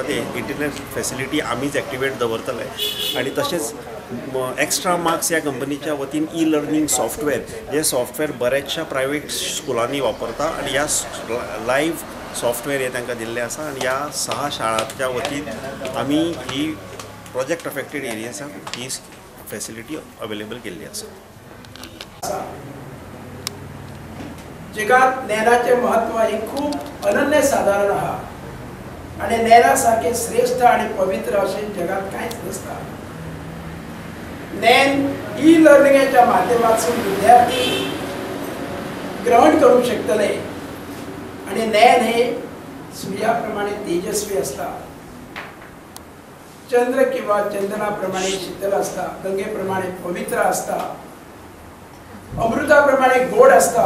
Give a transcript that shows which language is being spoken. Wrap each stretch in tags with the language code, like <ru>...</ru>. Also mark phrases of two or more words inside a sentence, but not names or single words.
<kok>ते</kok> <en>internet facility</en> <kok>आमीच एक्टिवेट दवरतले आणि तशेंच एक्स्ट्रा मार्क्स ह्या कंपनीच्या वतीन</kok> <en>e-learning software,</en> <kok>जे सॉफ्टवेअर बऱ्याचशा प्रायवेट स्कुलांनी वापरता आणि ह्या</kok> <en>live software</en> <kok>हे तांकां दिल्लें आसा. आणि ह्या 6 शाळांच्या वतीन आमी ही</kok> <en>project affected</en> <kok>एरियासाक ही</kok> <en>facility available</en> <kok>केल्ली आसा. जगात ज्ञानाचे महत्व हे खूप अनन्यसाधारण आहा आणि ज्ञानासारखे श्रेष्ठ आणि पवित्र असे जगात कांयच नसता. ज्ञान ई-लर्निंगच्या माध्यमातून विद्यार्थी ग्रहण करू शकतले आणि ज्ञान हे सूर्याप्रमाणे तेजस्वी असता, चंद्र किंवा चंदनाप्रमाणे शीतल असता, गंगेप्रमाणे पवित्र असता, अमृताप्रमाणे गोड असता.</kok>